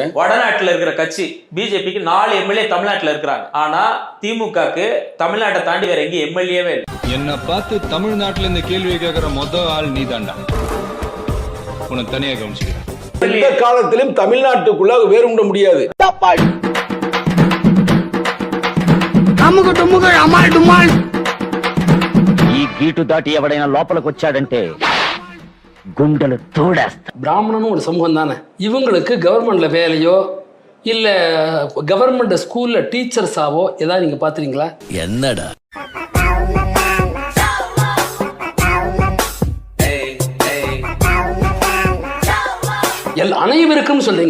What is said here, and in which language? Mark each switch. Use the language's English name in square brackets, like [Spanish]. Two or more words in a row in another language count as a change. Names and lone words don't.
[Tamil] வடநாட்டுல இருக்கிற கட்சி பிஜேபிக்கு 4 எம்எல்ஏ தமிழ்நாட்டுல இருக்கிறாங்க. ஆனா திமுகக்கு தமிழ்நாட்டை தாண்டி வேற எங்கேயும் எம்எல்ஏவே இல்லை. என்ன பார்த்து தமிழ்நாட்டுல இந்த கேள்வி கேட்கிற மொதல் ஆள் நீ தாண்டா. உனக்கு தனியா கவனிச்சுக்கிறேன். எந்த காலத்திலும் தமிழ்நாட்டுக்குள்ள வேறுண்ட முடியாது. [Telugu] ఈ గీటు దాటి ఎవడైనా లోపలికి వచ్చాడంటే గుండెలు తోడేస్తా. [Tamil] பிராமணனும் ஒரு சமூகம் தானே, இவங்களுக்கு கவர்மெண்ட்ல வேலையோ இல்ல [English] government school-la teachers-aa-vo [Tamil] ஏதாவது நீங்க பாத்துறீங்களா? என்னடா அனைவருக்கும் சொல்றீங்க.